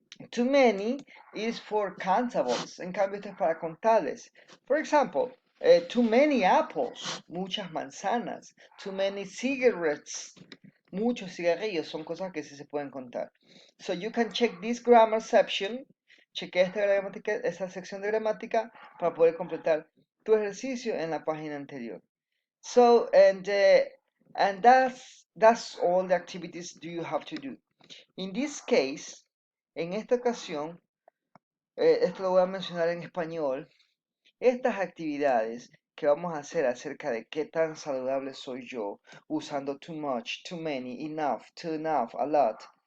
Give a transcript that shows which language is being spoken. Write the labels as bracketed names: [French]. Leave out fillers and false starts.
[English] Too many is for countables. [Spanish] En cambio, esto es para contables. [English] For example, too many apples, [Spanish] muchas manzanas. [English] Too many cigarettes, [Spanish] muchos cigarrillos. Son cosas que sí se pueden contar. [English] So you can check this grammar section. [Spanish] Chequea esta sección de gramática para poder completar tu ejercicio en la página anterior. [English] So, and that's all the activities you have to do. In this case, [Spanish] en esta ocasión, esto lo voy a mencionar en español, estas actividades que vamos a hacer acerca de qué tan saludable soy yo, usando too much, too many, enough, too enough, a lot.